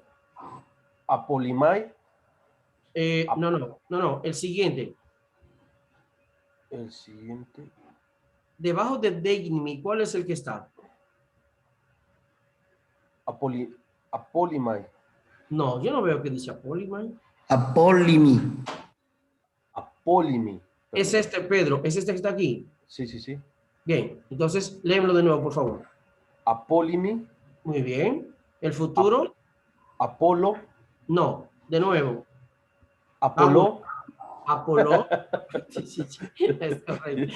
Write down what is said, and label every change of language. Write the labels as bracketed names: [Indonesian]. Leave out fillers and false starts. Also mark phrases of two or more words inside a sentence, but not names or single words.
[Spanish] Apolimai. No, el siguiente. El siguiente. Debajo de Degnimi, ¿cuál es el que está? Apolimai. No, yo no veo que dice Apolimai. Apólimi. Apolimi. Es este, Pedro, es este que está aquí. Sí, sí, sí. Bien, entonces léemelo de nuevo, por favor. Apolimi. Muy bien. ¿El futuro? Apolo. No, de nuevo. Apolo. Apolo. Sí, es correcto.